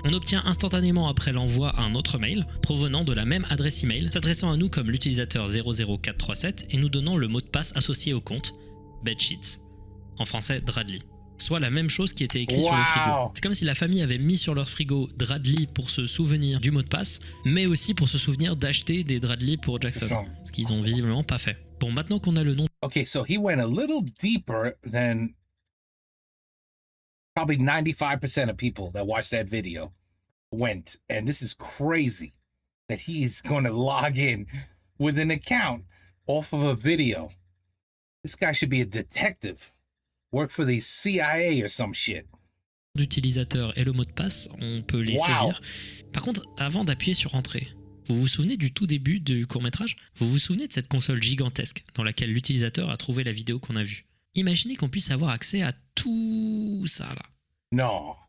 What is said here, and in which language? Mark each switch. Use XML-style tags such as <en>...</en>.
<fr>On obtient instantanément après l'envoi un autre mail provenant de la même adresse email, s'adressant à nous comme l'utilisateur 00437 et nous donnant le mot de passe associé au compte Bedsheets. En français, Dradley. Soit la même chose qui était écrit sur le frigo. C'est comme si la famille avait mis sur leur frigo Dradley pour se souvenir du mot de passe, mais aussi pour se souvenir d'acheter des Dradley pour Jackson. Ce qu'ils ont visiblement pas fait. Bon, maintenant qu'on a le nom...</fr> <en>Okay, so he went a little deeper than probably 95% of people that watched that video went. And this is crazy that he is going to log in with an account off of a video. This guy should be a detective. Work for the CIA or some shit.</en> <fr>D'utilisateur et le mot de passe, on peut les saisir. Par contre, avant d'appuyer sur Entrée, vous vous souvenez du tout début du court-métrage ? Vous vous souvenez de cette console gigantesque dans laquelle l'utilisateur a trouvé la vidéo qu'on a vue ? Imaginez qu'on puisse avoir accès à tout ça là. Non.</fr>